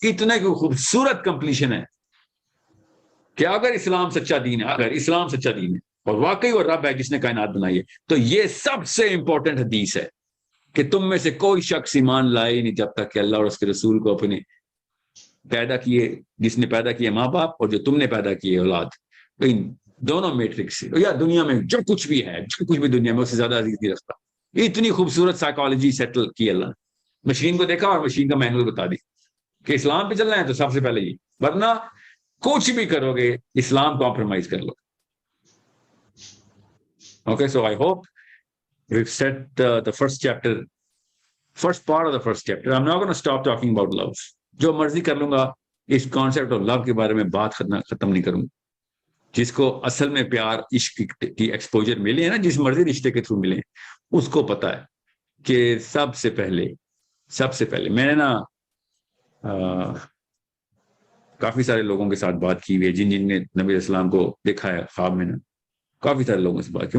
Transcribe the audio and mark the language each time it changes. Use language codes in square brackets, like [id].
[ur] اتنا کہ خوبصورت کمپلیشن ہے کہ اگر اسلام سچا دین ہے, اگر اسلام سچا دین ہے اور واقعی وہ رب ہے جس نے کائنات بنائی ہے, تو یہ سب سے امپورٹنٹ حدیث ہے کہ تم میں سے کوئی شخص ایمان لائے نہیں جب تک کہ اللہ اور اس کے رسول کو اپنے پیدا کیے, جس نے پیدا کیے ماں باپ اور جو تم نے پیدا کیے اولاد, ان دونوں میٹرکس سے یا دنیا میں جو کچھ بھی ہے, جو کچھ بھی دنیا میں اس سے زیادہ عزیز نہیں رکھتا. اتنی خوبصورت سائیکالوجی سیٹل کی اللہ نے. مشین کو دیکھا اور مشین کا مینول بتا دی کہ اسلام پہ چلنا ہے تو سب سے پہلے یہ, ورنہ کچھ بھی کرو گے اسلام کمپرومائز کر لو. [en] Okay, so I hope we've set the first chapter, first part of the first chapter. I'm not going to stop talking about love. [ur] جو مرضی کر لوں گا, اس کانسیپٹ آف لو کے بارے میں بات ختم نہیں کروں. جس کو اصل میں پیار عشق کی ایکسپوجر ملے ہیں نا, جس مرضی رشتے کے تھرو ملے, اس کو پتا ہے کہ سب سے پہلے میں نے نا کافی سارے لوگوں کے ساتھ بات کی ہوئی ہے جن نے نبی علیہ السلام کو دیکھا ہے خواب میں نا, کافی سارے لوگوں سے بات کی.